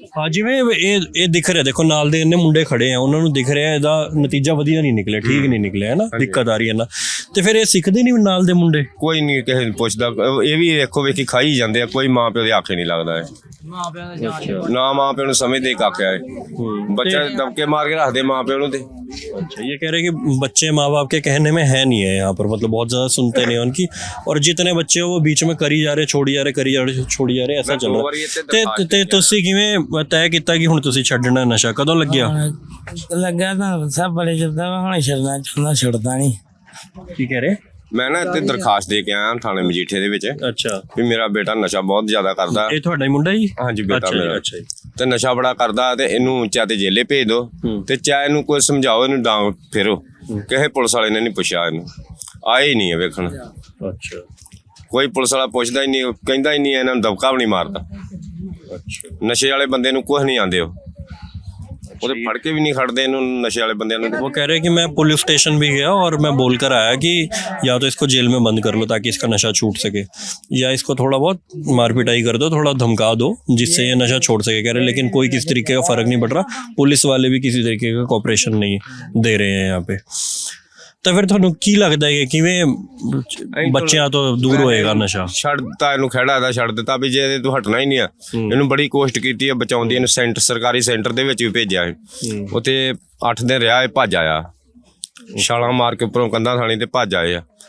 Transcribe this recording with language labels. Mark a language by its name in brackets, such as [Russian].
[Punjabi] ਹਾਂ, ਜਿਵੇਂ ਇਹ ਦਿਖ ਰਿਹਾ, ਦੇਖੋ ਨਾਲ ਦੇ ਇੰਨੇ ਮੁੰਡੇ ਖੜੇ ਆ, ਉਹਨਾਂ ਨੂੰ ਦਿਖ ਰਿਹਾ ਇਹਦਾ ਨਤੀਜਾ ਵਧੀਆ ਨਹੀਂ ਨਿਕਲਿਆ, ਠੀਕ ਨਹੀਂ ਨਿਕਲਿਆ, ਹੈ ਨਾ, ਦਿੱਕਤ ਆ ਰਹੀ ਹੈ ਨਾ। ਤੇ ਫਿਰ ਇਹ ਸਿੱਖਦੇ ਨਹੀਂ ਨਾਲ ਦੇ ਮੁੰਡੇ? ਕੋਈ ਨਹੀਂ ਕਿਸੇ ਨੂੰ ਪੁੱਛਦਾ, ਇਹ ਵੀ ਵੇਖੋ ਵੇਖੀ ਖਾਈ ਜਾਂਦੇ ਆ, ਕੋਈ ਮਾਂ ਪਿਓ ਦੇ ਆਖੇ ਨਹੀਂ ਲੱਗਦਾ ਹੈ। ਨਾ ਮਾਂ ਪਿਓ ਨੂੰ ਸਮਝਦੇ ਕੱਖ ਆ, ਬੱਚਾ ਦਬਕੇ ਮਾਰ ਕੇ ਰੱਖਦੇ ਮਾਂ ਪਿਓ ਨੂੰ। ਤੇ [Hindi] अच्छा, ये कह रहे हैं कि बच्चे माँ बाप के कहने में है नहीं है यहाँ पर, मतलब बहुत ज़्यादा सुनते नहीं हैं उनकी, और जितने बच्चे हो वो बीच में करी जा रहे, छोड़ी जा रहे, करी जा रहे, छोड़ी जा रहे, ऐसा चल रहा। [Punjabi] ਤੇ ਤੁਸੀਂ ਕਿਵੇਂ ਤੈਅ ਕੀਤਾ ਕਿ ਹੁਣ ਤੁਸੀਂ ਛੱਡਣਾ ਨਸ਼ਾ? ਕਦੋਂ ਲੱਗਿਆ? ਲੱਗਾ ਤਾਂ ਸਭ ਬੜੇ ਚਿਰਦਾ ਵਾ, ਹੁਣ ਛੱਡਣਾ ਚਾਹੁੰਦਾ, ਛੱਡਦਾ ਨਹੀਂ। ਕੀ ਕਹਿ ਰਹੇ? ਮੈਂ ਨਾ ਇੱਥੇ ਦਰਖਾਸਤ ਦੇ ਕੇ ਆਇਆ ਥਾਣੇ ਮਜੀਠੇ ਦੇ ਵਿੱਚ, ਅੱਛਾ। ਵੀ ਮੇਰਾ ਬੇਟਾ ਨਸ਼ਾ ਬਹੁਤ ਜ਼ਿਆਦਾ ਕਰਦਾ। ਇਹ ਤੁਹਾਡਾ ਹੀ ਮੁੰਡਾ ਜੀ? ਹਾਂਜੀ, ਬੇਟਾ ਮੇਰਾ। ਅੱਛਾ ਜੀ। ਤੇ ਨਸ਼ਾ ਬੜਾ ਕਰਦਾ, ਤੇ ਇਹਨੂੰ ਚਾਹ ਤੇ ਜੇਲੇ ਭੇਜ ਦੋ, ਤੇ ਚਾਹ ਇਹਨੂੰ ਕੋਈ ਸਮਝਾਓ, ਇਹਨੂੰ ਡਾਂਗ ਫੇਰੋ। ਕਿਸੇ ਪੁਲਿਸ ਵਾਲੇ ਨੇ ਨਹੀਂ ਪੁੱਛਿਆ ਇਹਨੂੰ, ਆਏ ਹੀ ਨਹੀਂ ਹੈ ਵੇਖਣ। ਅੱਛਾ। ਕੋਈ ਪੁਲਿਸ ਵਾਲਾ ਪੁੱਛਦਾ ਹੀ ਨਹੀਂ, ਕਹਿੰਦਾ ਹੀ ਨਹੀਂ, ਇਹਨਾਂ ਨੂੰ ਦਬਕਾ ਵੀ ਨਹੀਂ ਮਾਰਦਾ। ਅੱਛਾ। ਨਸ਼ੇ ਵਾਲੇ ਬੰਦੇ ਨੂੰ ਕੁਛ ਨਹੀਂ ਆਂਦੇ, ਉਹਦੇ ਫੜ ਕੇ ਵੀ ਨਹੀਂ ਖੜਦੇ ਇਹਨੂੰ, नशे वाले बंदे ਨੂੰ। [Hindi] वो कह रहे हैं कि मैं पुलिस स्टेशन भी गया और मैं बोल कर आया कि या तो इसको जेल में बंद कर लो ताकि इसका नशा छूट सके, या इसको थोड़ा बहुत मार पिटाई कर दो, थोड़ा धमका दो जिससे ये नशा छोड़ सके। कह रहे लेकिन कोई किसी तरीके का फ़र्क नहीं पड़ रहा, पुलिस वाले भी किसी तरीके का कोऑपरेशन नहीं दे रहे हैं यहाँ पे। [Punjabi] ਤਾਂ ਫਿਰ ਤੁਹਾਨੂੰ ਕੀ ਲੱਗਦਾ ਹੈ ਕਿਵੇਂ ਬੱਚਿਆਂ ਤੋਂ ਦੂਰ ਹੋਏਗਾ ਨਸ਼ਾ? ਛੱਡ ਦਿੱਤਾ ਇਹਨੂੰ, ਖਹਿੜਾ ਦਾ ਛੱਡ ਦਿੱਤਾ ਵੀ ਜੇ ਤੂੰ ਹਟਣਾ ਹੀ ਨਹੀਂ ਆ। ਇਹਨੂੰ ਬੜੀ ਕੋਸ਼ਿਸ਼ ਕੀਤੀ ਹੈ ਬਚਾਉਣ ਦੀ, ਇਹਨੂੰ ਸਰਕਾਰੀ ਸੈਂਟਰ ਦੇ ਵਿੱਚ ਵੀ ਭੇਜਿਆ ਹੈ। ਉੱਥੇ 8 ਦਿਨ ਰਿਹਾ, ਇਹ ਭੱਜ ਆਇਆ, ਛਾਲਾਂ ਮਾਰ ਕੇ ਉੱਪਰੋਂ ਕੰਧਾਂ ਥਾਣੀ ਤੇ ਭੱਜ ਆਏ ਆ।